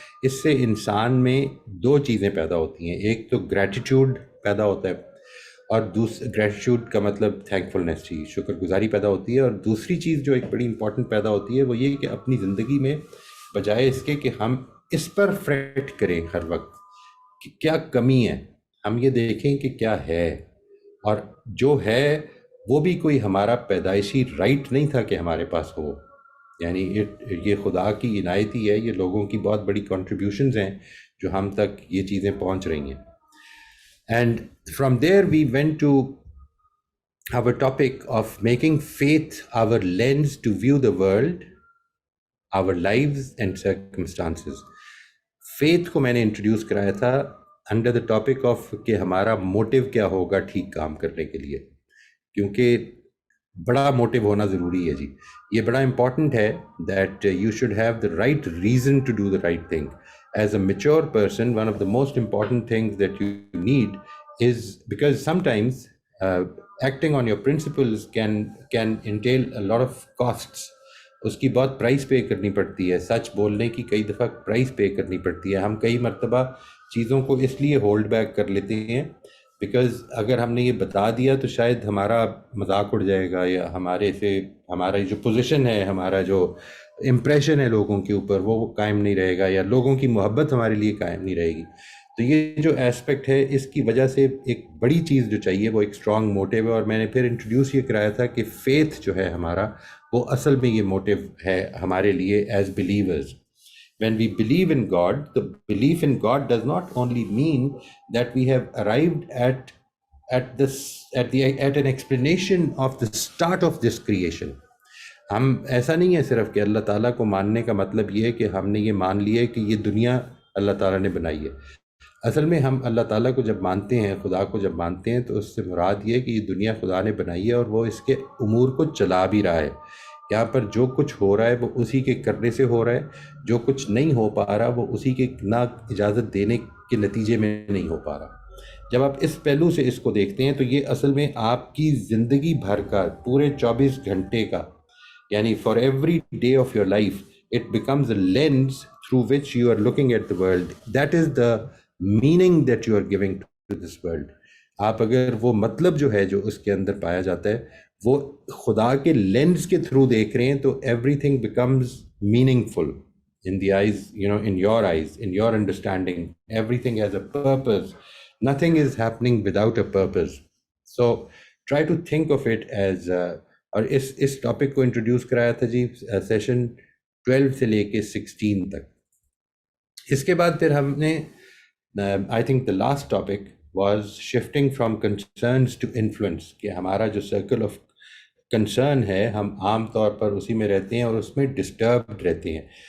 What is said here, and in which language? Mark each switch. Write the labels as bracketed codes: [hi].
[ur] اس سے انسان میں 2 چیزیں پیدا ہوتی ہیں. ایک تو گریٹیٹیوڈ پیدا ہوتا ہے, اور گریٹیٹیوڈ کا مطلب تھینکفلنس چیز, شکر گزاری پیدا ہوتی ہے. اور دوسری چیز جو ایک بڑی امپورٹنٹ پیدا ہوتی ہے وہ یہ کہ اپنی زندگی میں بجائے اس کے کہ ہم اس پر فریٹ کریں ہر وقت کہ کیا کمی ہے, ہم یہ دیکھیں کہ کیا ہے, اور جو ہے وہ بھی کوئی ہمارا پیدائشی رائٹ نہیں تھا کہ ہمارے پاس ہو. یعنی یہ خدا کی عنایتی ہے, یہ لوگوں کی بہت بڑی کنٹریبیوشنز ہیں جو ہم تک یہ چیزیں پہنچ رہی ہیں. [en] And from there we went to our topic of making faith our lens to view the world, our lives and circumstances. [ur] Faith کو میں نے انٹروڈیوس کرایا تھا [en] under the topic of [ur] کہ ہمارا موٹیو کیا ہوگا ٹھیک کام کرنے کے لیے, کیونکہ بڑا موٹیو ہونا ضروری ہے جی. یہ بڑا امپورٹنٹ ہے [en] That you should have the right reason to do the right thing. As a mature person, one of the most important things that you need is because sometimes acting on your principles can entail a lot of costs. [ur] اس کی بہت price پے کرنی پڑتی ہے, سچ بولنے کی کئی دفعہ price پے کرنی پڑتی ہے. ہم کئی مرتبہ چیزوں کو اس لیے ہولڈ بیک کر لیتے ہیں بیکاز اگر ہم نے یہ بتا دیا تو شاید ہمارا مذاق اڑ جائے گا, یا ہمارا جو پوزیشن ہے, ہمارا جو امپریشن ہے لوگوں کے اوپر وہ قائم نہیں رہے گا, یا لوگوں کی محبت ہمارے لیے قائم نہیں رہے گی. تو یہ جو ایسپیکٹ ہے اس کی وجہ سے ایک بڑی چیز جو چاہیے وہ ایک اسٹرانگ موٹیو ہے. اور میں نے پھر انٹروڈیوس یہ کرایا تھا کہ فیتھ جو ہے ہمارا وہ اصل میں یہ موٹیو ہے ہمارے لیے [en] As believers. When we believe in God, the belief in God does not only mean that we have arrived at an explanation of the start of this creation. [ur] ہم ایسا نہیں ہے صرف کہ اللہ تعالیٰ کو ماننے کا مطلب یہ ہے کہ ہم نے یہ مان لیا ہے کہ یہ دنیا اللہ تعالیٰ نے بنائی ہے. اصل میں ہم اللہ تعالیٰ کو جب مانتے ہیں, خدا کو جب مانتے ہیں, تو اس سے مراد یہ ہے کہ یہ دنیا خدا نے بنائی ہے اور وہ اس کے امور کو چلا بھی رہا ہے. یہاں پر جو کچھ ہو رہا ہے وہ اسی کے کرنے سے ہو رہا ہے, جو کچھ نہیں ہو پا رہا وہ اسی کے نہ اجازت دینے کے نتیجے میں نہیں ہو پا رہا. جب آپ اس پہلو سے اس کو دیکھتے ہیں تو یہ اصل میں آپ کی زندگی بھر کا پورے 24 گھنٹے کا, یعنی [en] For every day of your life it becomes a lens through which you are looking at the world. That is the meaning that you are giving to this world. [ur] آپ اگر وہ مطلب جو ہے جو اس کے اندر پایا جاتا ہے وہ خدا کے لینس کے تھرو دیکھ رہے ہیں تو [en] Everything becomes meaningful in the eyes, in your eyes, in your understanding. Everything has a purpose. Nothing is happening without a purpose. So try to think of it as [ur] اور اس topic کو introduce کرایا تھا جی session 12 سے لے کے 16 تک. اس کے بعد پھر ہم نے [en] I think the last topic was shifting from concerns to influence, [ur] کہ ہمارا جو [en] circle of concern [ur] ہے ہم عام طور پر اسی میں رہتے ہیں اور اس میں ڈسٹربڈ رہتے ہیں.